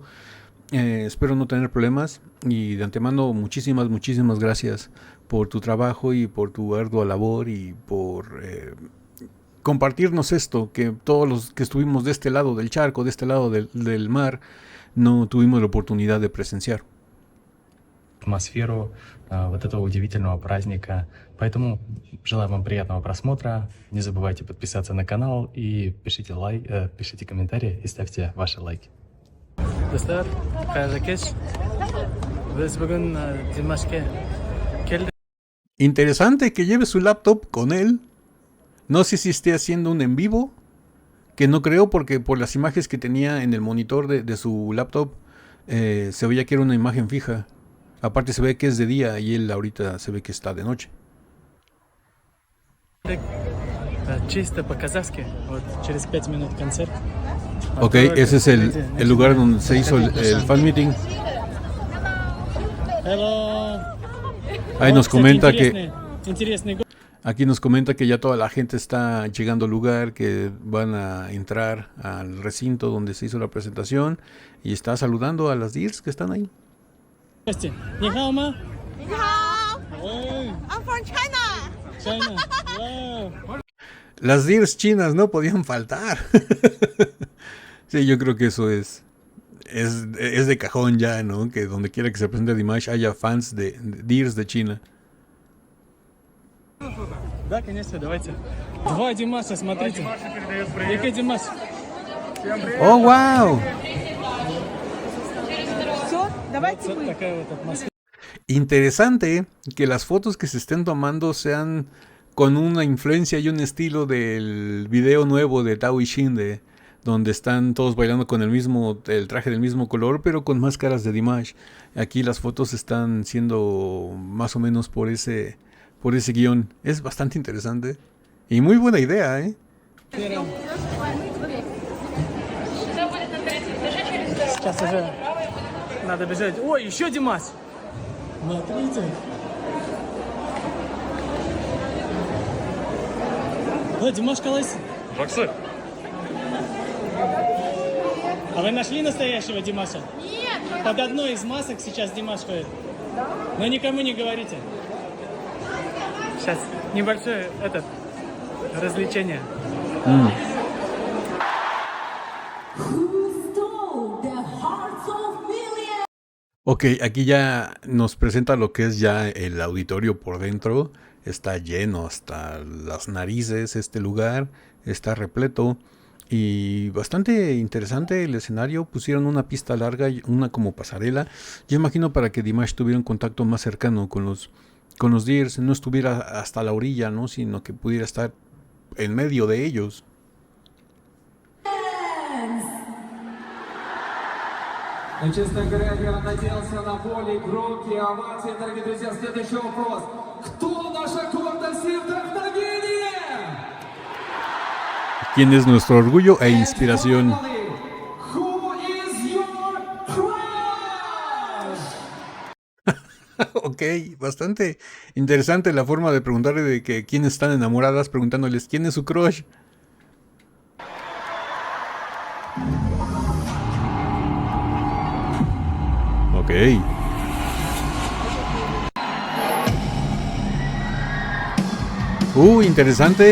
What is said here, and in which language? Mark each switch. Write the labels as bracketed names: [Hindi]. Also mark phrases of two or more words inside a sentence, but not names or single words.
[Spanish] Espero no tener problemas y de antemano muchísimas gracias por tu trabajo y por tu ardua labor y por compartirnos esto, que todos los que estuvimos de este lado del charco, de este lado del mar, no tuvimos la oportunidad de presenciar. [Russian] Атмосферу вот этого удивительного праздника. Поэтому желаю вам приятного просмотра. Не забывайте подписаться на канал и пишите пишите комментарии и ставьте ваши лайки. [Uzbek] Dostlar, qayerga kech? Biz bugun Dimashga keldik. [Spanish] Interesante que lleve su laptop con él. No sé si esté haciendo un en vivo, que no creo porque por las imágenes que tenía en el monitor de su laptop se veía que era una imagen fija. Aparte se ve que es de día y él ahorita se ve que está de noche. [Russian] Чисто по-казахски. Вот через 5 минут концерт. [Spanish] Ok, ese es el lugar donde se hizo el [English] fan meeting. Hello. [Spanish] Ahí nos comenta que [Russian] Интересный. [Spanish] aquí nos comenta que ya toda la gente está llegando al lugar, que van a entrar al recinto donde se hizo la presentación y está saludando a las Deers que están ahí. [Chinese] 你好吗? 你好. [English] Hey, I'm from China. China. Wow. [Spanish] Las Deers chinas no podían faltar. Sí, yo creo que eso es de cajón ya, ¿no? Que donde quiera que se presente Dimash haya fans de Deers de China. [Russian] Да, конечно, давайте. Два Димаса, смотрите. [Ukrainian] Який Димас? ¡Oh, wow! [Russian] Все? Давайте Вот мы. такая вот атмосфера. [Spanish] Interesante que las fotos que se estén tomando sean con una influencia y un estilo del video nuevo de Tao y Shinde, donde están todos bailando con el traje del mismo color, pero con máscaras de Dimash. Aquí las fotos están siendo más o menos por ese guión. Es bastante interesante y muy buena idea, ¿eh? [Russian] Сейчас уже надо бежать. Ой, еще Димас. Смотрите. О, Димаш Калайси. Боксер. А вы нашли настоящего Димаша? Нет. Под одной из масок сейчас Димаш ходит. Но никому не говорите. Сейчас небольшое развлечение. [Spanish] Ok, aquí ya nos presenta lo que es ya el auditorio por dentro. Está lleno hasta las narices este lugar, está repleto y bastante interesante el escenario. Pusieron una pista larga y una como pasarela. Yo imagino para que Dimash tuviera un contacto más cercano con los Deers, no estuviera hasta la orilla, ¿no? Sino que pudiera estar en medio de ellos. [Russian] Но, честно говоря, я надеялся на более громкие овации. Дорогие друзья, следующий вопрос. Кто наша гордость и вдохновение? [Spanish] ¿Quién es nuestro orgullo e inspiración? [English] Who is your crush? [Spanish] Ok, bastante interesante la forma de preguntarle de que quiénes están enamoradas, preguntándoles quién es su crush. Ok. Interesante.